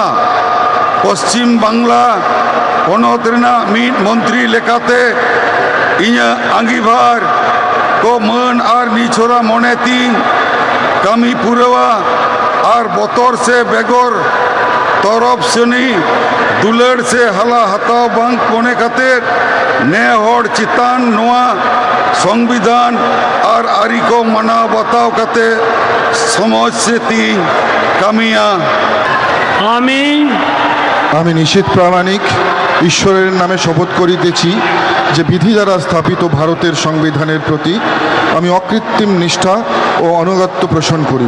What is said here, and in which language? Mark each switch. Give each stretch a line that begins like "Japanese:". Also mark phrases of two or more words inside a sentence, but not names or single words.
Santali: ᱯᱚᱥᱪᱤᱢ ᱵᱟᱝᱞᱟ ᱯᱚᱱᱚᱛ ᱨᱮᱱᱟᱜ ᱢᱤᱫ ᱢᱚᱱᱛᱨᱤ ᱞᱮᱠᱟᱛᱮ ᱤᱧᱟᱹᱜ ᱟᱸᱜᱤᱵᱷᱟᱨ ᱠᱚ ᱢᱟᱹᱱ ᱟᱨ ᱱᱤᱪᱷᱚᱨᱟ ᱢᱚᱱᱮᱛᱤᱧ ᱠᱟᱹᱢᱤ ᱯᱩᱨᱟᱹᱣᱟ ᱟᱨ ᱵᱚᱛᱚᱨ ᱥᱮ ᱵᱮᱜᱚᱨ ᱛᱚᱨᱚᱯ ᱥᱮᱱᱤ ᱫᱩᱞᱟᱹᱲ ᱥᱮ ᱦᱟᱞᱟ ᱦᱟᱛᱟᱣ ᱵᱟᱝ ᱢᱚᱱᱮ ᱠᱟᱛᱮᱫ নে হড় চিতান নোয়া সংবিধান আর আরি কো মানাও বাতাও কাতে সমাজ সেতি কামিয়া।
Bangla: আমি নিশীথ প্রামাণিক ঈশ্বরের নামে শপথ করিতেছি যে বিধি দ্বারা স্থাপিত ভারতের সংবিধানের প্রতি আমি অকৃত্রিম নিষ্ঠা ও আনুগত্য পোষণ করিব।